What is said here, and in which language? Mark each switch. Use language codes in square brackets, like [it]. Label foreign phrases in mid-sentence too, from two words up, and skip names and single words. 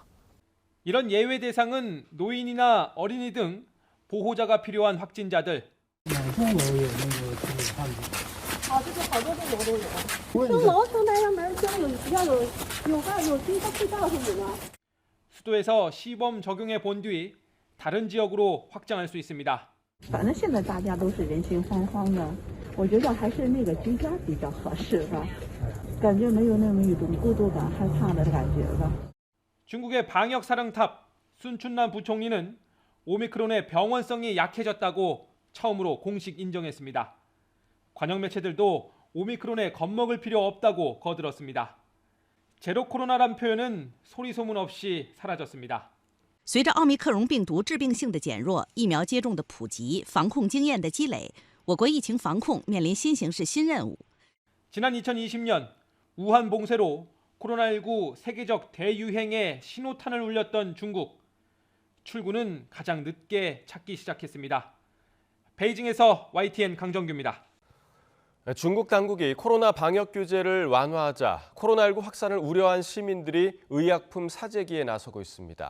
[ko] 이런 예외 대상은 노인이나 어린이 등 보호자가 필요한 확진자들. 수도에서 시범 적용해 본 뒤 다른 지역으로 확장할 수 있습니다. [zh] 反正现在大家都是人心惶惶的，我觉得还是那个居家比较合适吧，感觉没有那么一种孤独感、害怕的感觉吧。 [ko] 중국의 방역 사령탑 순춘남 부총리는 오미크론의 병원성이 약해졌다고 처음으로 공식 인정했습니다. 관영 매체들도 오미크론에 겁먹을 필요 없다고 거들었습니다. 제로 코로나란 표현은 소리 소문 없이 사라졌습니다. [zh] 随着奥密克戎病毒致病性的减弱，疫苗接种的普及，防控经验的积累，我国疫情防控面临新形势新任务。 [ko] 지난 2020년 우한 봉쇄로 코로나19 세계적 대유행에 신호탄을 울렸던 중국. 출구는 가장 늦게 찾기 시작했습니다. 베이징에서 YTN 강정규입니다. 중국 당국이 코로나 방역 규제를 완화하자 코로나19 확산을 우려한 시민들이 의약품 사재기에 나서고 있습니다.